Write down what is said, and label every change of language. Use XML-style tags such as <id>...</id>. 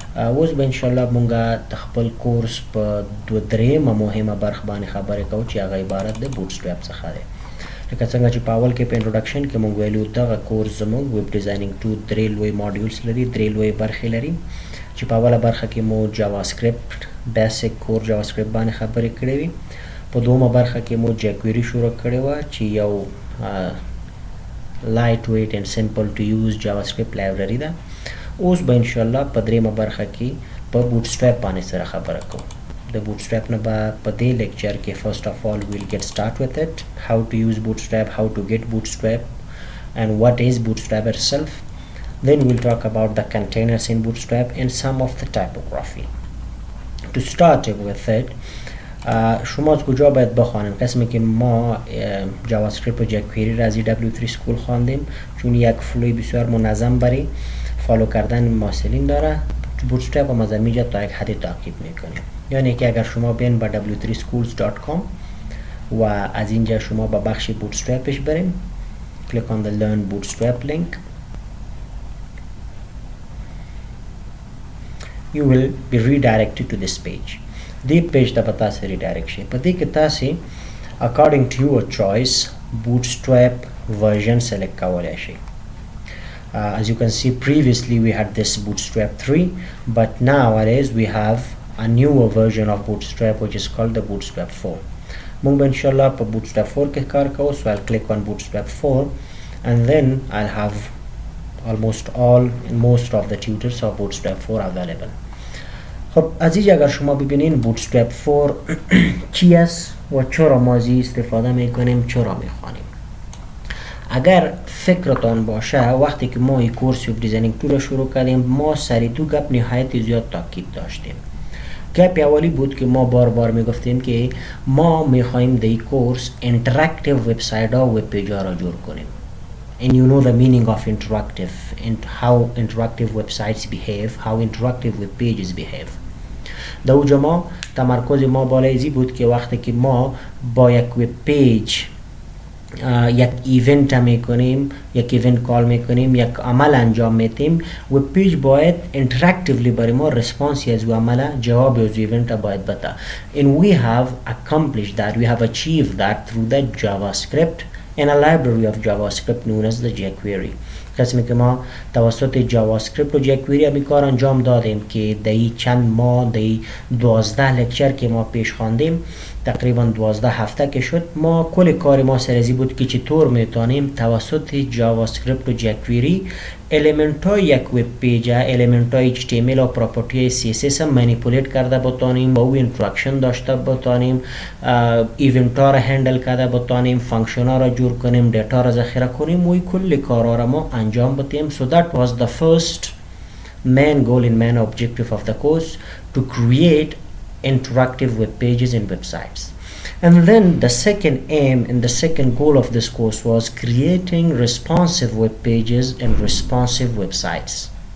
<ps>اوس به انشاءالله مونږ د خپل کورس په دریمه مهمه برخه باندې خبرې کوو چې هغه عبارت د بوټسټریپ څخه دی. لکه څنګه چې په اول کې په انټروډکشن کې مونږ ویلو دغه کورس زموږ ویب ډیزاینینګ 2 درې لوی ماډیولز لري، درې لوی برخې لري چې په اوله برخه کې مو جاوا سکرپټ بیسیک کور جاوا سکرپټ باندې خبرې کړې وي. په دومره برخه کې مو جکویری شروع کړې وه چې یو</ps> <en>lightweight and simple to use JavaScript library</en> <ps>ده. اوس به انشاءالله په دریمه برخه کې په بوټسټریپ باندې سره خبره کوو. د بوټسټریپ نه به په دې لیکچر کې</ps> <en>first of all we'll get start with it, how to use bootstrap, how to get bootstrap and what is bootstrap itself. Then we'll talk about the containers in bootstrap and some of the typography. To start with it,</en> <fa>شما از کجا باید بخوانیم؟ قسمی که ما جاوا اسکریپت و جکویری را از W3 سکول خواندیم چون یک فلوی بسیار منظم برای فالو کردن ماسلین داره. بوتسترپ هم از اینجا تا یک حدی تعقیب میکنیم. یعنی که اگر شما بین با w3schools.com و از اینجا شما با بخش بوتسترپش بریم،</fa> <en>click on the learn bootstrap link, you will be redirected to this page.</en> <ps>دې پیج ته به تاسې ریډایرکټ شي. په دې کې تاسې</ps> <en>according to your choice bootstrap version select</en> <ps>کولی شئ.</ps> <en>As you can see previously we had this bootstrap 3 but nowadays we have a newer version of bootstrap which is called the bootstrap 4.</en> <ps>موږ به انشاءالله په bootstrap 4 کې کار کوو.</ps> <en>So I'll click on bootstrap 4 and then I'll have almost all most of the tutors of bootstrap 4 available.</en> <fa>خب عزیز اگر شما ببینین بوتسترپ 4 چی است و چرا ما از استفاده میکنیم، چرا میخوانیم. اگر فکرتان باشه وقتی که ما این کورس ویب دیزاینینگ 2 را شروع کردیم ما سری دو گپ نهایت زیاد تاکید داشتیم. گپ اولی بود که ما بار بار میگفتیم که ما میخوایم در این کورس اینتراکتیو وبسایت ها و وب پیج ها را جور کنیم.</fa> <en>And you know the meaning of interactive and how interactive websites behave, how interactive web pages behave.</en> <fa>در اوجا ما تمرکز ما بالایزی بود که وقتی که ما با یک وب پیج یک ایونت میکنیم، یک ایونت کال میکنیم، یک عمل انجام میدیم، وب پیج باید interactively برای ما رسپانسی از او عمل جواب از ایونت باید بده.</fa> <en>And we have accomplished that, we have achieved that through the JavaScript and a library of JavaScript known as the jQuery.</en> <fa>قسمی که ما توسط جاوا اسکریپت و جکویری همی کار انجام دادیم که در چند ماه در 12 لکچر که ما پیش خواندیم تقریبا 12 هفته که شد ما کل کار ما سرزی بود که چطور میتونیم توسط جاوا اسکریپت و جکویری الیمنت های یک وب پیج، الیمنت های HTML و پراپرتی CSS هم منیپولیت کرده بتانیم، با او اینتراکشن داشته بتانیم، ایونت ها را هندل کرده بتانیم، فانکشن ها را جور کنیم، دیتا را ذخیره کنیم و کل کارا را ما انجام بدیم.</fa> <en>So that was the first main goal and main objective of the course, to create interactive web pages and websites. And then the second aim and the second goal of this course was creating responsive web pages and responsive websites.</en>